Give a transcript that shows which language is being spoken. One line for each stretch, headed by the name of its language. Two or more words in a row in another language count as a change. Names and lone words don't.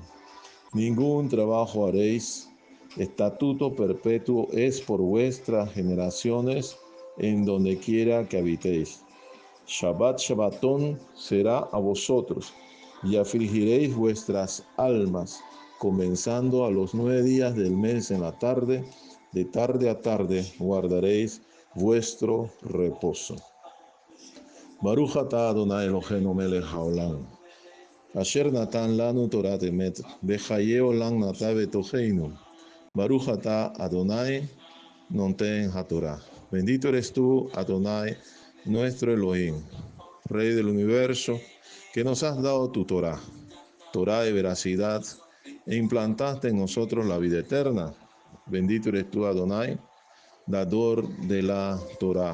Spanish: Ningún trabajo haréis, estatuto perpetuo es por vuestras generaciones en donde quiera que habitéis.
Hebrew: שבת שבתון
Spanish: será a vosotros, y afligiréis vuestras almas, comenzando a los 9 días del mes en la tarde, de tarde a tarde guardaréis vuestro reposo.
Hebrew: ברוך אתה אדוני אלוהינו מלך העולם אשר נתן לנו תורה אמת בחיי עולם נטע בתוכנו. ברוך אתה אדוני נותן התורה.
Spanish: Bendito eres tú, Adonai, nuestro Elohim, Rey del universo, que nos has dado tu Torah, Torah de veracidad, e implantaste en nosotros la vida eterna. Bendito eres tú, Adonai, dador de la Torah.